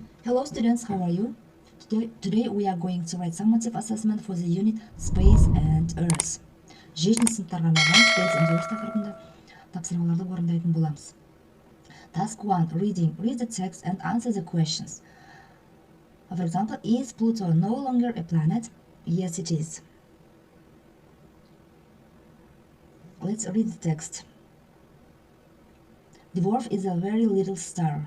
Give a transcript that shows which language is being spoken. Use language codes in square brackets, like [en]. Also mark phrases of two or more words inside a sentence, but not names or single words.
[en] Hello students, how are you? Today we are going to write summative assessment for the unit Space and Earth. [kk] Жетінші сыныптарға арналған Space and Earth тақырыбында тапсырмаларды орындайтын боламыз. [en] Task 1. Reading. Read the text and answer the questions. For example, is Pluto no longer a planet? Yes, it is. Let's read the text. Dwarf is a very little star.